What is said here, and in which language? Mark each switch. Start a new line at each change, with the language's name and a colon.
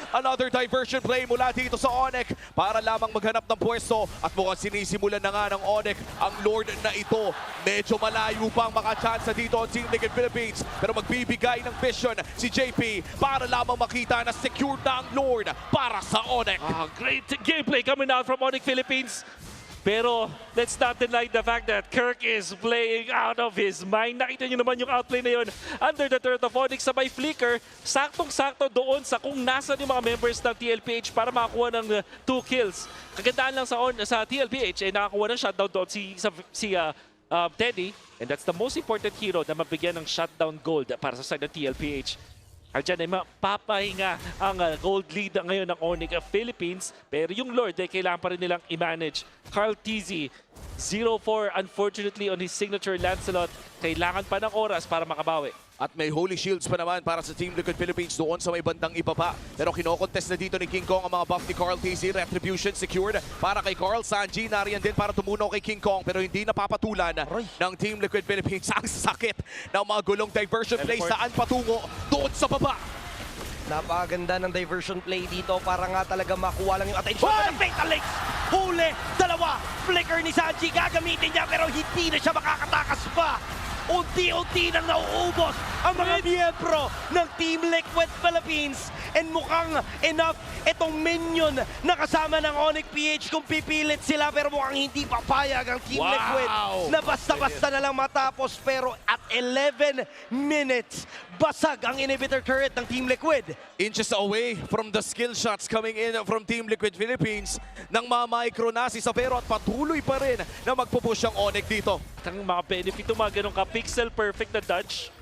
Filipino: Another diversion play mula dito sa Onyx para lamang maghanap ng pwesto at mukhang sinisimulan na nga ng Onyx ang Lord na ito. Medyo malayo pang makachansa dito ang Team Liquid Philippines pero magbibigay ng vision si JP para lamang makita na secure na ang Lord para sa Onyx.
English: Great gameplay coming out from Onyx Philippines.
Filipino: Pero
English: let's not deny the fact that Kirk is playing out of his mind.
Filipino: Nakita nyo naman yung outplay na yun under the turret of Onyx sa may flicker. Saktong-sakto doon sa kung nasan yung mga members ng TLPH para makakuha ng 2 kills. Kagandaan lang sa TLPH, nakakuha ng shutdown doon si Teddy.
English: And that's the most important hero
Filipino: na mabigyan ng shutdown gold para sa side ng
English: TLPH.
Filipino: Diyan ay mapapahinga ang gold lead ngayon ng Onyx Philippines. Pero yung Lord ay kailangan pa rin nilang i-manage.
English: Carl TZ, 0-4 unfortunately on his signature Lancelot.
Filipino: Kailangan pa ng oras para makabawi. At may Holy Shields pa naman para sa Team Liquid Philippines doon sa may bandang ibaba. Pero kinokontest na dito ni King Kong ang mga buff ni Carl TZ. Retribution secured para kay Carl. Sanji nariyan din para tumunaw kay King Kong pero hindi napapatulan ng Team Liquid Philippines. Ang sakit ng mga gulong diversion play. Saan patungo? Doon sa baba. Napakaganda ng diversion play dito para nga talaga makuha lang yung attention ng Fatal Links. Huli, dalawa, flicker ni Sanji, gagamitin niya pero hindi na siya makakatakas pa. Unti-unti nang nauubos ang mga miyembro ng Team Liquid Philippines. And mukhang enough itong minion na kasama ng Onyx PH kung pipilit sila pero mukhang hindi papayag ang Team Liquid na basta-basta na lang matapos. Pero
English: at 11 minutes,
Filipino: basag ang inhibitor turret ng Team Liquid.
English: Inches away from the skill shots coming in from Team Liquid Philippines.
Filipino: Nang ma-micro na si Savero at patuloy pa rin na magpupush ang Onyx dito. Ang mga benefit ng mga ganun ka, pixel perfect na dodge.